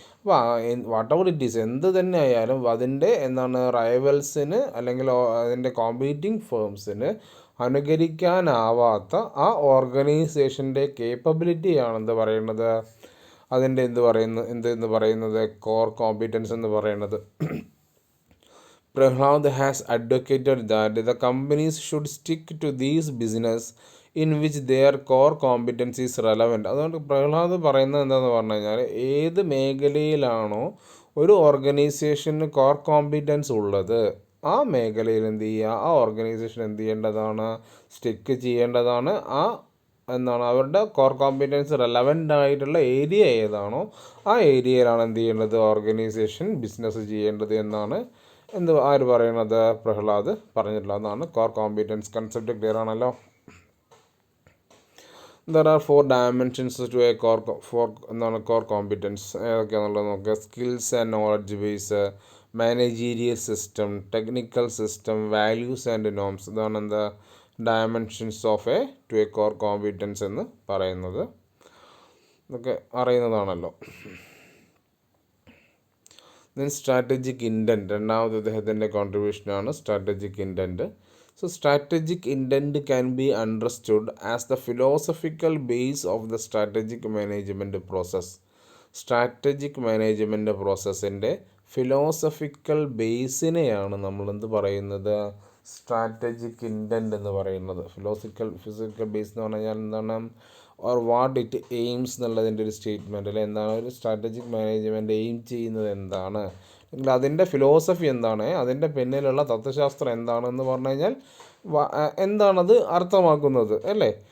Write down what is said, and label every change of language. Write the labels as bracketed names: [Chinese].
[Malayalam] അപ്പോൾ [English] whatever it is, [Malayalam] എന്ത് തന്നെ ആയാലും അതിൻ്റെ റൈവൽസിന് അല്ലെങ്കിൽ അതിൻ്റെ കോമ്പീറ്റിംഗ് ഫേംസിന് അനുകരിക്കാനാവാത്ത ആ ഓർഗനൈസേഷൻ്റെ കേപ്പബിലിറ്റിയാണ് എന്ത് പറയുന്നത്? അതിൻ്റെ എന്ന് പറയുന്നത് കോർ കോമ്പിറ്റൻസ് എന്ന് പറയുന്നത്. [English] Prahlad has advocated that the companies should stick to these business in which their core competence is relevant. [Malayalam] അതുകൊണ്ട് പ്രഹ്ലാദ് പറയുന്നത് എന്താണെന്ന് പറഞ്ഞു കഴിഞ്ഞാൽ, ഏത് മേഖലയിലാണോ ഒരു ഓർഗനൈസേഷന് കോർ കോമ്പിറ്റൻസ് ഉള്ളത്, ആ മേഖലയിൽ എന്ത് ചെയ്യുക? ആ ഓർഗനൈസേഷൻ എന്ത് ചെയ്യേണ്ടതാണ്? സ്റ്റിക്ക് ചെയ്യേണ്ടതാണ്. അവരുടെ കോർ കോമ്പിറ്റൻസ് റെലവൻ്റ് ആയിട്ടുള്ള ഏരിയ ഏതാണോ ആ ഏരിയയിലാണ് എന്ത് ചെയ്യേണ്ടത്? ഓർഗനൈസേഷൻ ബിസിനസ് ചെയ്യേണ്ടത് എന്നാണ് ആര് പറയണത്? പ്രഹ്ലാദ് പറഞ്ഞിട്ടുള്ളത്. അതാണ് കോർ കോമ്പിറ്റൻസ്. കൺസെപ്റ്റ് ക്ലിയർ ആണല്ലോ. [English] There are 4 dimensions to a core competence. [Malayalam] ഏതൊക്കെയാണെന്നുള്ളത് നോക്കുക. [English] Skills and knowledge base, managerial system, technical system, values and norms. [Malayalam] ഇതാണ് [English] dimensions of to a core competence [Malayalam] എന്ന് പറയുന്നത്. ഇതൊക്കെ അറിയുന്നതാണല്ലോ. ദെൻ സ്ട്രാറ്റജിക് ഇൻറ്റൻറ്റ്, രണ്ടാമത് അദ്ദേഹത്തിൻ്റെ കോൺട്രിബ്യൂഷനാണ് strategic intent. [English] So, strategic intent can be understood as the philosophical base of the strategic management process. [Malayalam] Strategic management പ്രോസസ്സിൻ്റെ philosophical ബേസിനെയാണ് നമ്മളെന്ത് പറയുന്നത്? Strategic intent എന്ന് പറയുന്നത്. Physical base എന്ന് പറഞ്ഞാൽ എന്താണ്? [English] or what it aims [Malayalam] എന്നുള്ളതിൻ്റെ ഒരു സ്റ്റേറ്റ്മെൻറ്റ്, അല്ലെ? എന്താണ് ഒരു സ്ട്രാറ്റജിക് മാനേജ്മെൻറ്റ് എയിം ചെയ്യുന്നത് എന്താണ്, അല്ലെങ്കിൽ അതിൻ്റെ ഫിലോസഫി എന്താണ്, അതിൻ്റെ പിന്നിലുള്ള തത്വശാസ്ത്രം എന്താണെന്ന് പറഞ്ഞു കഴിഞ്ഞാൽ എന്താണത് അർത്ഥമാക്കുന്നത്, അല്ലേ?